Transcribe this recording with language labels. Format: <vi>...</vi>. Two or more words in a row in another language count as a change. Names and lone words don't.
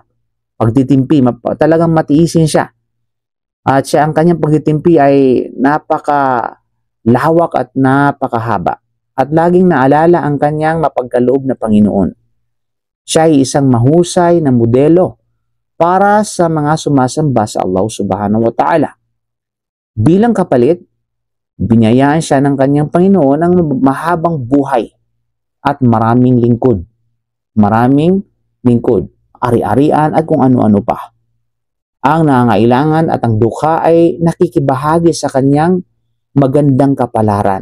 <tl>Pagtitimpi, talagang matiisin siya. At siya ang kanyang pagtitimpi ay napakalawak at napakahaba. At laging naalala ang kanyang mapagkaloob na Panginoon. Siya ay isang mahusay na modelo para sa mga sumasamba sa Allah</tl> <ar>سبحانه وتعالى.</ar> <tl>Bilang kapalit, binayaan siya ng kanyang Panginoon ng mahabang buhay at maraming lingkod. Maraming lingkod, ari-arian at kung ano-ano pa. Ang nangangailangan at ang dukha ay nakikibahagi sa kanyang magandang kapalaran.</tl>